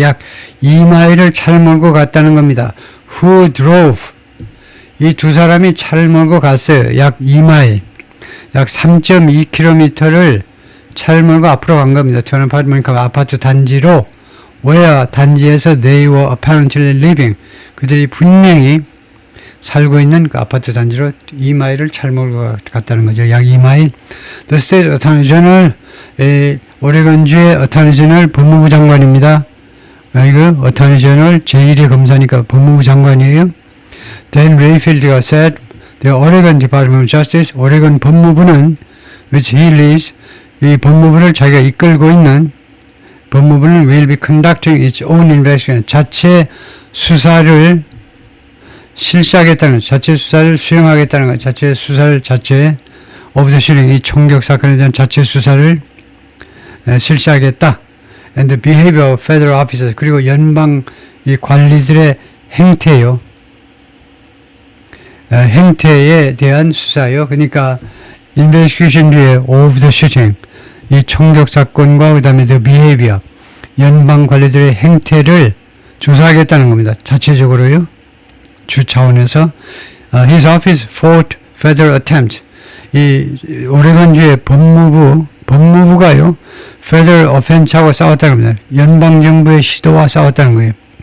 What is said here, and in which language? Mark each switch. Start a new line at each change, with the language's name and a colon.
Korean: 약 2마일을 차를 몰고 갔다는 겁니다.
English: Who drove?
Korean: 이 두 사람이 차를 몰고 갔어요. 약 2마일. 약 3.2km를 차를 몰고 앞으로 간 겁니다. 저는 아파트 단지로,
English: where
Korean: 단지에서
English: they were apparently living.
Korean: 그들이 분명히 살고 있는 그 아파트 단지로 2마일을 차를 몰고 갔다는 거죠. 약 2마일.
English: The State Attorney General,
Korean: 오레곤주의
English: Attorney General
Korean: 법무부 장관입니다. 이거 Attorney General 제1의 검사니까 법무부 장관이에요. Dan Rayfield가
English: said, the Oregon Department of Justice,
Korean: 오레곤 법무부는,
English: which he leads,
Korean: 이 법무부를 자기가 이끌고 있는 법무부는
English: will be conducting its own investigation,
Korean: 자체 수사를 실시하겠다는, 자체 수사를 수행하겠다는 것, 자체 수사를, 자체
English: of the shooting,
Korean: 이 총격 사건에 대한 자체 수사를 실시하겠다.
English: And the behavior of federal officers,
Korean: 그리고 연방 이 관리들의 행태요. 행태에 대한 수사요. 그러니까 investigation 뒤에
English: of the shooting,
Korean: 이 총격 사건과 그 다음에
English: the behavior,
Korean: 연방 관리들의 행태를 조사하겠다는 겁니다. 자체적으로요. 주 차원에서.
English: His office fought federal attempt.
Korean: 이 오레곤주의 법무부가요. federal offense하고 싸웠다는 겁니다. 연방정부의 시도와 싸웠다는 거예요.